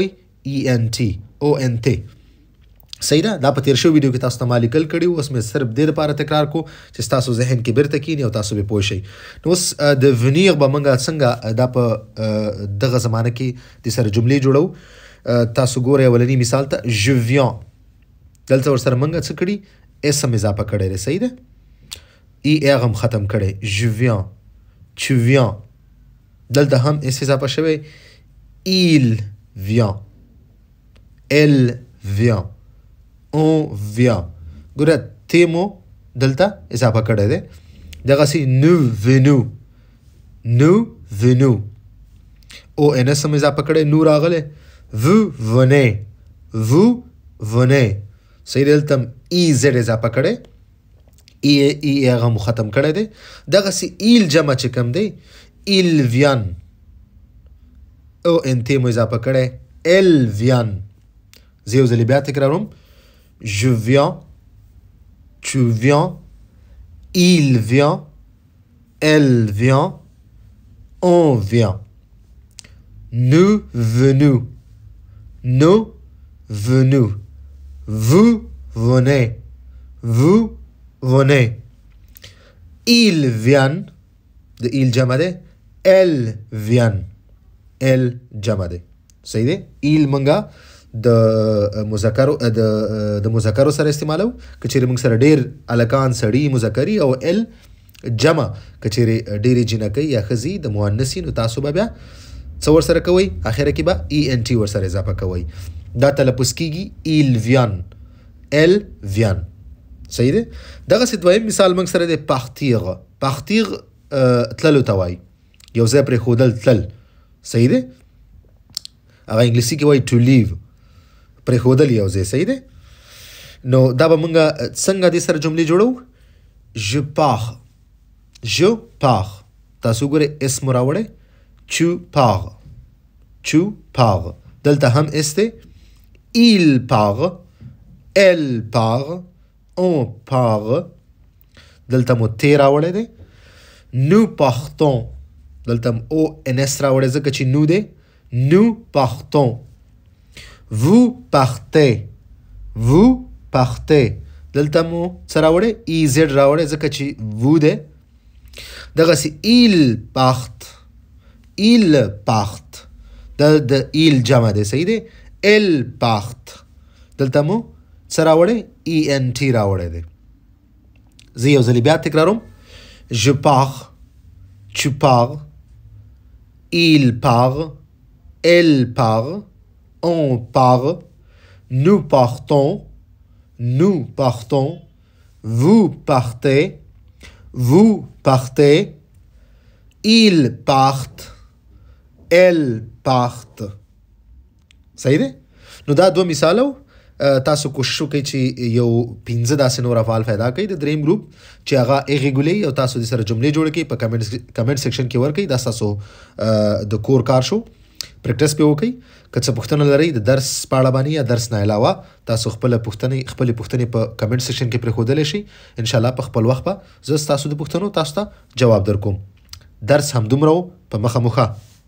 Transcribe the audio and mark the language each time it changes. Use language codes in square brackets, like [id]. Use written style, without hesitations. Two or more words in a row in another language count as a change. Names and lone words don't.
[ps] ای ان ټي، او ان ټي. صحیح ده. دا په تېر شوي ویډیو کې تاسو ته ما لیکل کړي وو، اوس مې صرف دې دپاره تکرار کړو چې ستاسو ذهن کې بیرته کښېني او تاسو به پوه شئ. نو اوس د venir به موږ څنګه دا په دغه زمانه کې د سره جملې جوړو. تاسو ګورئ اولني مثال ته [fr] je viens، [ps] دلته ورسره موږ څه کړي؟ اسم اضافه کړی دی، صحیح ده، ای اغ هم ختم کړی. [fr] je viens، tu viens، [ps] دلته هم اس اضافه شوی، [fr] il vient، elle vient، on vient. [ps] ګوره تیمو دلته اضافه کړی دی. [fr] دغسې nous venons، nous venons، [ps] او ان اس هم اضافه کړی، نو راغلی، [fr] vous venez، vous venez، [ps] صحیح دی. دلته ای زد اضافه کړی، ای هغه مو ختم کړی دی. دغسې ایل جمع چې کوم دی [fr] il vient، [ps] او ان تی مو اضافه کړی، [fr] elle vient. [ps] زه یو ځلې بیا تکراروم، [fr] je viens، tu viens، il vient، elle vient، on vient. nous venons، nous venons، vous venez، vous venez. ils viennent، [ps] د il جمع دی، [fr] elle vient، [ps] elle جمع دی، صحیح دی. il منګه د مذکرو سره استعمالو، که چیرې موږ سره ډېر هلکان سړي مذکري، او ال جمع که چیرې ډېرې جنکۍ یا ښځې د مؤنثي، نو تاسو به بیا څه ورسره کوئ؟ اخره کې به ای ان ټي ورسره اضافه کوئ. دا تلفظ کېږي [fr] il vient، elle vient، [ps] صحیح دی. دغسې دویم مثال موږ سره دی partir. partir تللو ته وایي، یو ځای پرېښودل، تلل، صحیح دی. هغه انګلیسي کې وایي [en] to leave، [ps] پرېښودل یو ځای، صحیح دی. نو دا به مونږ څنګه دې سره جملې جوړو [fr] je pars [ps] تاسو ګورئ اسم راوړئ [fr] tu pars [ps] دلته هم اس دی [fr] il part elle part on part [ps] دلته مو تی راوړی دی [fr] nous partons [ps] دلته او ان اس راوړی ځکه چې نو دی [fr] nous partons vous [ps] partez دلته مو څه راوړی ای زیډ راوړی ځکه چې vous دی دغسې [fr] ils partent [ps] د il جمع دی صحیح دی [fr] elles partent [ps] دلته مو څه راوړی ای ان ټي راوړی دی زه یو ځلې بیا تکراروم [fr] je pars tu pars il part elle part on part nous partons vous partez ils partent elles partent [ps] صحیح دی نو دا دوه مثالو تاسو کوشش وکړئ چې یو 15 داسې نور افعال پیدا کړئ د دریم ګروپ چې هغه ایریګولي او تاسو د سره جملې جوړ کړئ په [en] comment section [ps] کې ورکړئ دا تاسو د کور کار شو پریکټس په وکړئ که څه پوښتنه لرئ د درس په اړه باندې یا درس نه علاوه تاسو خپل پوښتنې په [en] comment section [ps] کې پرېښودلی شئ [ar] ان شاء الله [ps] په خپل وخت به زه ستاسو د پوښتنو تاسو ته جواب درکوم درس همدومره و په مخه